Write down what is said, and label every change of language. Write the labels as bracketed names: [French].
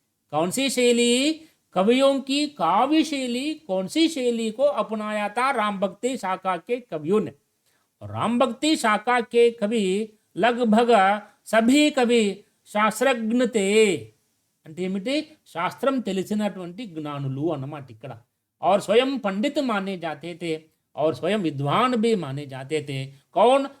[Hindi] कौन सी शैली? कवियों की काव्य शैली। कौन सी शैली को अपनाया था राम भक्ति शाखा के कवियों ने? राम भक्ति शाखा के कवि लगभग सभी कवि శాస్త్రజ్ఞ తే, [Telugu] అంటే ఏమిటి? శాస్త్రం తెలిసినటువంటి జ్ఞానులు అన్నమాట ఇక్కడ। [Hindi] और स्वयं पंडित माने जाते थे और स्वयं विद्वान भी माने जाते थे। कौन?